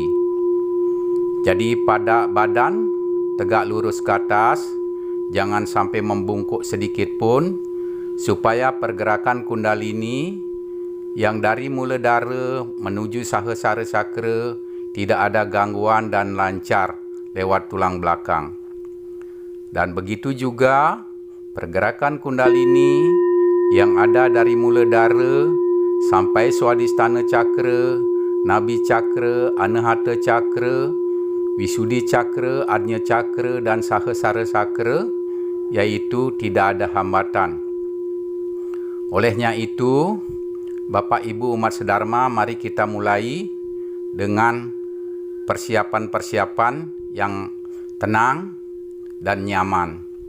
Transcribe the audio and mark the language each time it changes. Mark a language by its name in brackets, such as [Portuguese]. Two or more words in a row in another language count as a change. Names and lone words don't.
[Indonesian] Jadi pada badan tegak lurus ke atas, jangan sampai membungkuk sedikit pun, supaya pergerakan kundalini yang dari Muladhara menuju Sahasrara Cakra tidak ada gangguan dan lancar lewat tulang belakang. Dan begitu juga pergerakan kundalini yang ada dari Muladhara sampai Swadhisthana Cakra, Nabi Cakra, Anahata Cakra, Visuddhi Cakra, Ajna Cakra, dan Sahasrara Cakra, yaitu tidak ada hambatan. Olehnya itu, Bapak Ibu umat sedharma, mari kita mulai dengan persiapan-persiapan yang tenang dan nyaman.